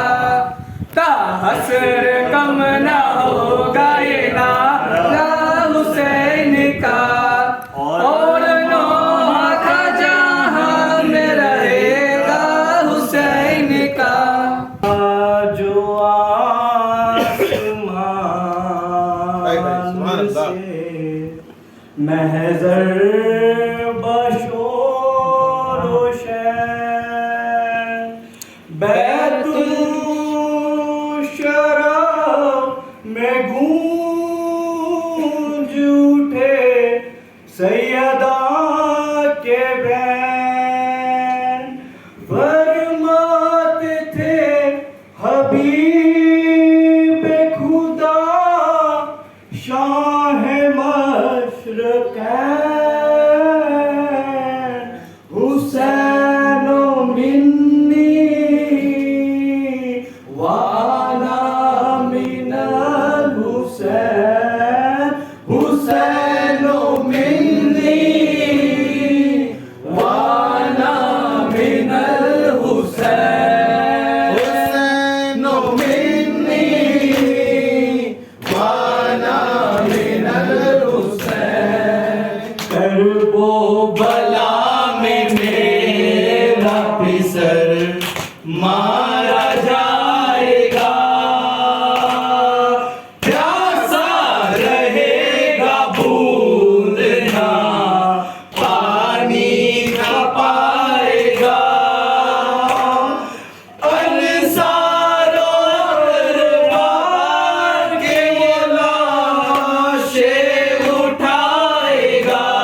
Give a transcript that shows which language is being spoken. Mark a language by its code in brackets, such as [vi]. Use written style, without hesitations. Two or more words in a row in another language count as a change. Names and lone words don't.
[ur] تا حسر کم نہ ہوگا یہ نعرہ حسین کا، اور نوح کا جہاں میں رہے گا حسین کا۔ جو آسمان سے محضر بشور و شین، بیت میں گونج اٹھے سیدہ کے بین، فرماتے تھے حبیب خدا شاہ مشرقین، [ar] حسین منی وانا من الحسین، حسین منی وانا من الحسین، حسین منی وانا من الحسین۔ [ur] کرب و بلا میں میرا پسر مارا جائے گا، پیاسا رہے گا بوند نہ پانی نہ پائے گا، انصار و اقربا کے وہ لاشیں اٹھائے گا،